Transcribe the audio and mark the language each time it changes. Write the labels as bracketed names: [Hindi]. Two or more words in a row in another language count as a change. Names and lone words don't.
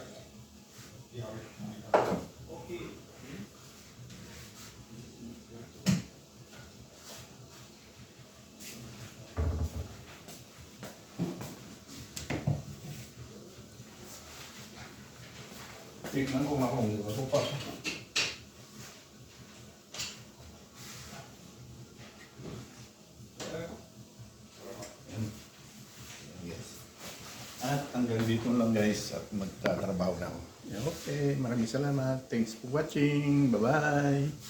[Swedish] Ja, okej. [Filipino] Tignan ko nga kung matupas. At hanggang dito lang guys at magtatrabaho na ako. Okay, maraming salamat. [English] Thanks for watching. Bye-bye.